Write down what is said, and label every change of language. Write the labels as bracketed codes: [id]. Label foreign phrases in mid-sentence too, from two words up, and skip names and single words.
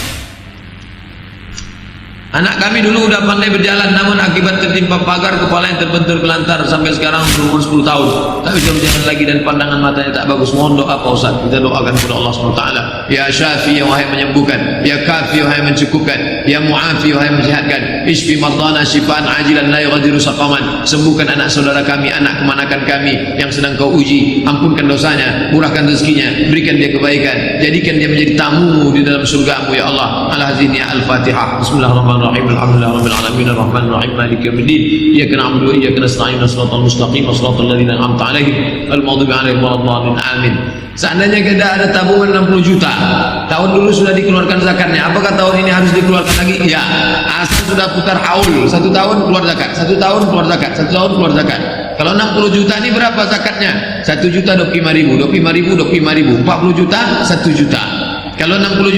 [id] Anak kami dulu udah pandai berjalan, namun akibat tertimpa pagar kepala yang terbentur kelantar sampai sekarang berumur 10 tahun. Tak bisa berjalan lagi dan pandangan matanya tak bagus. Mohon doa Pak Ustaz. Kita doakan kepada Allah SWT. [ar] يا شافي, [id] yang wahai menyembuhkan. [ar] يا كافي, [id] wahai mencukupkan. [ar] يا معافي, [id] wahai mensehatkan. [ar] اشف مريضنا شفاء عاجلا لا يغادر سقما. [id] Sembuhkan anak saudara kami, anak kemanakan kami yang sedang kau uji. Ampunkan dosanya, murahkan rezekinya, berikan dia kebaikan, jadikan dia menjadi tamu di dalam surgamu ya Allah. Al-Hazini Al-Fatihah. [ar] بسم الله الرحمن الرحيم الحمد لله رب العالمين الرحمن الرحيم مالك يوم الدين إياك نعبد وإياك نستعين صراط المستقيم صراط الذين أنعمت عليهم غير المغضوب عليهم ولا الضالين آمين. [id] Seandainya kita ada tabungan 60 juta, tahun dulu sudah dikeluarkan zakatnya, apakah tahun ini harus dikeluarkan lagi? Ya, asal sudah putar haul, 1 tahun keluar zakat, 1 tahun keluar zakat, 1 tahun keluar zakat. Kalau 60 juta ini berapa zakatnya? 1 juta 25.000, 25.000, 25.000, 40 juta 1 juta.